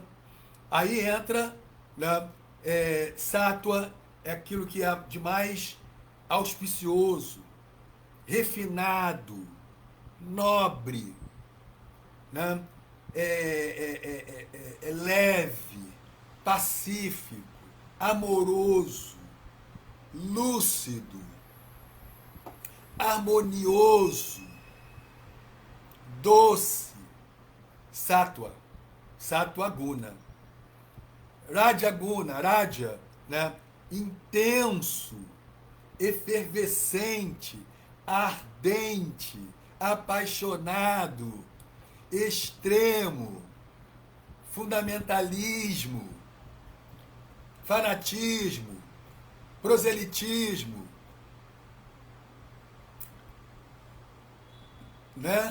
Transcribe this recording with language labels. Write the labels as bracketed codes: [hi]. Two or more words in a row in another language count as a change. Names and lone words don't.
[pt] Aí entra, né, sátua, é aquilo que é de mais auspicioso, refinado, nobre, né? É leve, pacífico, amoroso, lúcido, harmonioso, doce, [sa] sátua, sátua guna. Raja guna, raja, [pt] né? Intenso, efervescente, ardente, apaixonado, extremo, fundamentalismo, fanatismo, proselitismo, né?